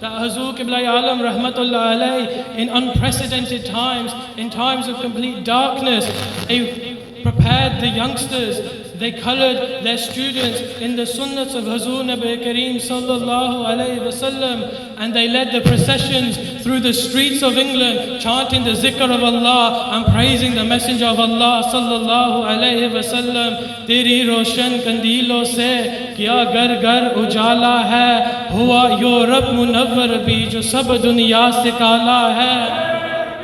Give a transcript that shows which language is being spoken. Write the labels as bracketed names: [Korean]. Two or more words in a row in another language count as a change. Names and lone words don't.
[English] that Hazur Qibla Alam [Arabic] رحمة الله عليه, [English] in unprecedented times, in times of complete darkness, they prepared the youngsters, they colored their students in the sunnahs of Hazur Nabi Kareem [Arabic] صلى الله عليه وسلم, [English] and they led the processions through the streets of England, chanting the zikr of Allah and praising the Messenger of Allah [Arabic] صلى الله عليه وسلم. [Urdu] تیری روشن قندیلوں سے کیا گھر گھر اجالا ہے، ہوا Europe منور بھی جو سب دنیا سے کالا ہے.